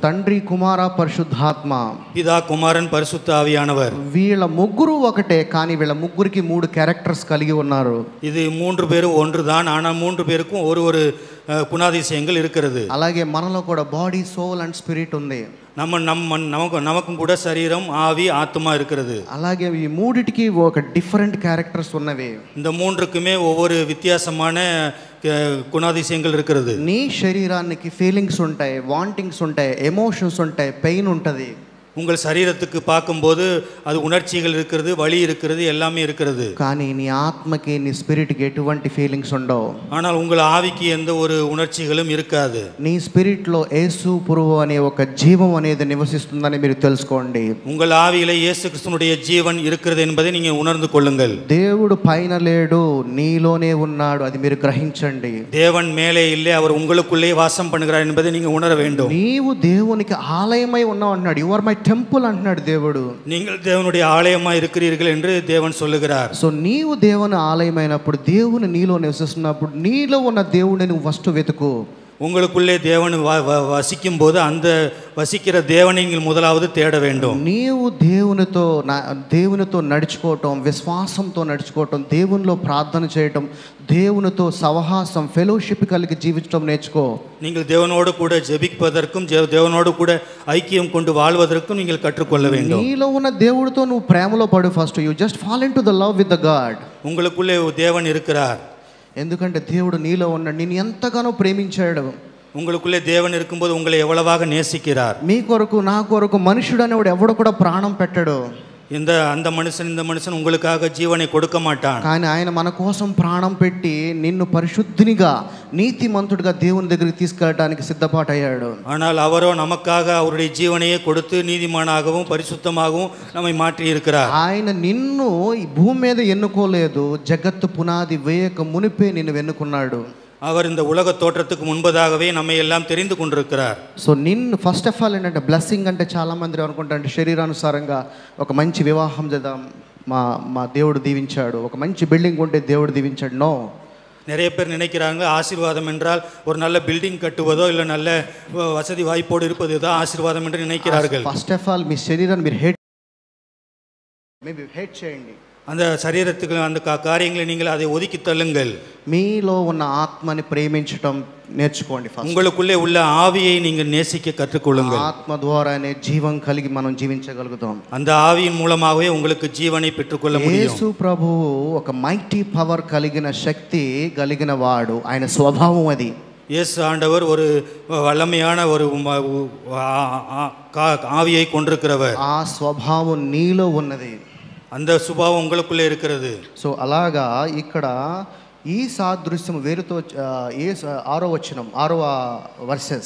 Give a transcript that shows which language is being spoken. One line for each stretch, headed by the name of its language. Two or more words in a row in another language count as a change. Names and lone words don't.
Telugu: తండ్రి కుమార పరిశుద్ధాత్మ,
Tamil: பிதா குமாரன் பரிசுத்த ஆவியானவர்,
Telugu: వీళ్ళ ముగ్గురు ఒకటే కానీ వీళ్ళ ముగ్గురికి 3 క్యారెక్టర్స్ కలిగి ఉన్నారు.
Tamil: இது 3 பேரும் ஒன்றுதான், ஆனால் 3 பேருக்கும் ஒரு குணாதிசயங்கள் இருக்கிறது.
Telugu: అలాగే మనలో కూడా
English: body soul and spirit
Telugu: ఉంది.
Tamil: நமக்கும் கூட சரீரம் ஆவி ஆத்மா இருக்கிறது.
Telugu: అలాగే ఈ మూడిటికి ఒక
English: different characters
Telugu: ఉన్నవి.
Tamil: இந்த மூன்றுக்குமே ஒவ்வொரு வித்தியாசமான குணாதிசயங்கள் இருக்கிறது.
Telugu: నీ శరీరానికి ఫీలింగ్స్ ఉంటాయి, వాంటింగ్స్ ఉంటాయి, ఎమోషన్స్ ఉంటాయి, పెయిన్ ఉంటుంది.
Tamil: உங்கள் சரீரத்துக்கு பார்க்கும்போது அது உணர்ச்சிகள் இருக்கிறது, வலி இருக்கிறது, எல்லாமே இருக்கிறது.
Telugu: కానీ నీ ఆత్మకి నీ స్పిరిట్కి ఎటువంటి ఫీలింగ్స్ ఉండవు.
Tamil: ஆனால் உங்கள் ஆவிக்கு எந்த ஒரு உணர்ச்சிகளும் இருக்காது.
Telugu: నీ స్పిరిట్లో యేసు ప్రభువు అనే ఒక జీవం అనేది నివసిస్తుందని మీరు తెలుసుకోండి.
Tamil: உங்கள் ஆவியிலே இயேசு கிறிஸ்துவினுடைய ஜீவன் இருக்கிறது என்பதை நீங்கள் உணர்ந்து கொள்ளுங்கள்.
Telugu: దేవుడు పైన లేడు, నీలోనే ఉన్నాడు, అది మీరు గ్రహించండి.
Tamil: தேவன் மேலே இல்லை, அவர் உங்களுக்குள்ளே வாசம் பண்ணுகிறார் என்பதை நீங்கள் உணர வேண்டும்.
Telugu: నీవు దేవునికి ఆలయమై ఉన్నావు అంటున్నాడు.
English: you are my temple
Telugu: అంటున్నాడు దేవుడు.
Tamil: நீங்கள் தேவனுடைய ஆலயமா இருக்கிறீர்கள் என்று தேவன் சொல்லுகிறார்.
Telugu: సో నీవు దేవుని ఆలయమైనప్పుడు, దేవుని నీలో నివసిస్తున్నప్పుడు, నీలో ఉన్న దేవుడిని నువ్వు ఫస్ట్ వెతుకు.
Tamil: உங்களுக்குள்ளே தேவன் வசிக்கும் போது அந்த வசிக்கிற தேவனை நீங்கள் முதலாவது தேட வேண்டும்.
Telugu: నీవు దేవునితో నడుచుకోవటం, విశ్వాసంతో నడుచుకోవటం, దేవునిలో ప్రార్థన చేయటం, దేవునితో సహవాసం ఫెలోషిప్ కలిగి జీవించడం నేర్చుకో.
Tamil: நீங்கள் தேவனோடு கூட ஜெபிப்பதற்கும் தேவனோடு கூட ஐக்கியம் கொண்டு வாழ்வதற்கும் நீங்கள் கற்றுக்கொள்ள வேண்டும்.
Telugu: నీలో ఉన్న దేవుడితో నువ్వు ప్రేమలో పడు.
English: first you just fall into the love with the God.
Tamil: உங்களுக்குள்ளே தேவன் இருக்கிறார்.
Telugu: ఎందుకంటే దేవుడు నీలో ఉన్నాడు, నిన్ను ఎంతగానో ప్రేమించాడు.
Tamil: உங்களுக்குள்ளே தேவன் இருக்கும்போது உங்களை எவ்வளவாக நேசிக்கிறார்.
Telugu: మీ కొరకు నా కొరకు మనుషుడు అనేవాడు ఎవడు కూడా ప్రాణం పెట్టడు.
Tamil: அந்த மனுஷன் இந்த மனுஷன் உங்களுக்காக ஜீவனை கொடுக்க மாட்டான்.
Telugu: కానీ ఆయన మన కోసం ప్రాణం పెట్టి నిన్ను పరిశుద్ధినిగా నీతిమంతుడిగా దేవుని దగ్గరికి తీసుకెళ్ళడానికి సిద్ధపాటయ్యాడు.
Tamil: ஆனால் அவரோ நமக்காக அவருடைய ஜீவனையே கொடுத்து நீதிமானாகவும் பரிசுத்தமாகவும் நம்மை மாற்றி இருக்கிறார்.
Telugu: ఆయన నిన్ను ఈ భూమి మీద ఎన్నుకోలేదు, జగత్తు పునాది వేయక మునిపే నిన్ను ఎన్నుకున్నాడు.
Tamil: அவர் இந்த உலக தோற்றத்துக்கு முன்பதாகவே நம்மை எல்லாம் தெரிந்து கொண்டிருக்கிறார்.
Telugu: సో నిన్ను
English: first of all
Telugu: ఏంటంటే బ్లెస్సింగ్ అంటే చాలా మంది అనుకుంటారంటే శరీరానుసారంగా ఒక మంచి వివాహం చేద్దాం, మా దేవుడు దీవించాడు, ఒక మంచి బిల్డింగ్ ఉంటే దేవుడు దీవించాడు. నో,
Tamil: நிறைய பேர் நினைக்கிறாங்க ஆசீர்வாதம் என்றால் ஒரு நல்ல பில்டிங் கட்டுவதோ இல்லை நல்ல வசதி வாய்ப்போடு இருப்பது தான் ஆசீர்வாதம் என்று நினைக்கிறார்கள்.
English: first of all
Telugu: మీ శరీరాన్ని మీరు హేట్ చేయండి,
Tamil: அந்த சரீரத்துக்கு அந்த காரியங்களை நீங்கள் அதை ஒதுக்கி தள்ளுங்கள்.
Telugu: మీలో ఉన్న ఆత్మని ప్రేమించడం నేర్చుకోండి.
Tamil: உங்களுக்குள்ளே உள்ள ஆவியை நீங்கள் நேசிக்க கற்றுக்கொள்ளுங்கள்.
Telugu: ఆత్మ ద్వారానే జీవం కలిగి మనం జీవించగలుగుతాం.
Tamil: அந்த ஆவியின் மூலமாகவே உங்களுக்கு ஜீவனை பெற்றுக்கொள்ள முடியும்.
Telugu: యేసు ప్రభువు ఒక
English: mighty power
Telugu: కలిగిన శక్తి కలిగిన వాడు, ఆయన స్వభావం అది.
Tamil: இயேசு ஆண்டவர் ஒரு வல்லமையான ஒரு ஆவியை கொண்டிருக்கிறவர்.
Telugu: ఆ స్వభావం నీలో ఉన్నది,
Tamil: அந்த சுபாவம் உங்களுக்குள்ளே இருக்கிறது.
Telugu: సో అలాగా ఇక్కడ ఈ సాదృశ్యం వేరుతో 6వ వచనం 6వ వర్సెస్